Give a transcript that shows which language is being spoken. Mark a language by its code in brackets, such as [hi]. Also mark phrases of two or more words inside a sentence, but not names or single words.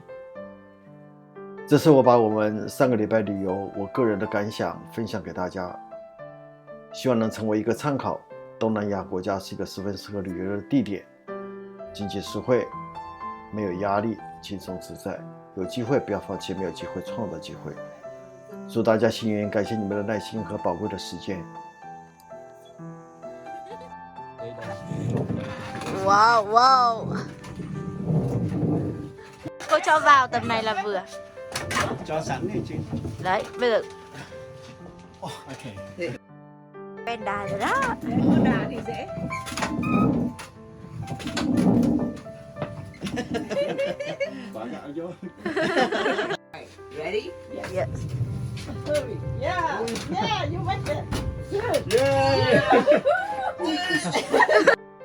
[zh] 这是我把我们3个礼拜旅游我个人的感想分享给大家，希望能成为一个参考。东南亚国家是一个十分适合旅游的地点，经济实惠，没有压力，轻松自在。有机会不要放弃，没有机会创造机会。祝大家幸运，感谢你们的耐心和宝贵的时间。 [en] Wow, wow. [vi] Cô cho vào tầm này là vừa. Cho sẵn đi chị. Đấy, bây giờ [en] Oh, okay. [vi] quen đà rồi đó. Đà thì dễ. Bỏ gạo vô. [en] Ready? Yes. Yeah, yeah, you make it. Good. Yeah!